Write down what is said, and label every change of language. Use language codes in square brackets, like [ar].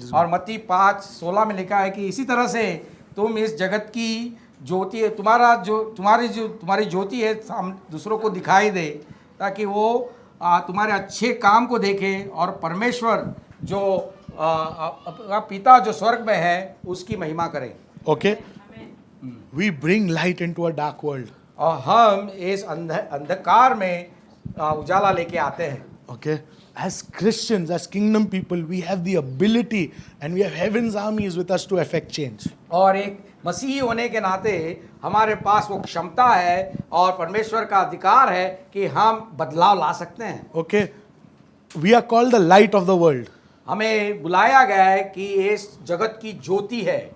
[hi] और मत्ती 5:16 में लिखा है कि इसी तरह से तुम इस जगत की ज्योति है, तुम्हारी ज्योति है दूसरों को दिखाई दे, ताकि वो तुम्हारे अच्छे काम को देखे और परमेश्वर जो पिता जो स्वर्ग में है उसकी महिमा करे। [en] Okay, we bring light into a dark world. [hi] और हम इस अंधकार में उजाला लेके आते हैं। [en] Okay, as Christians, as kingdom people, we have the ability and we have heaven's armies with us to affect change. [hi] और एक मसीही होने के नाते हमारे पास वो क्षमता है और परमेश्वर का अधिकार है कि हम बदलाव ला सकते हैं। [en] Okay, we are called the light of the world. [hi] हमें बुलाया गया है कि इस जगत की ज्योति है।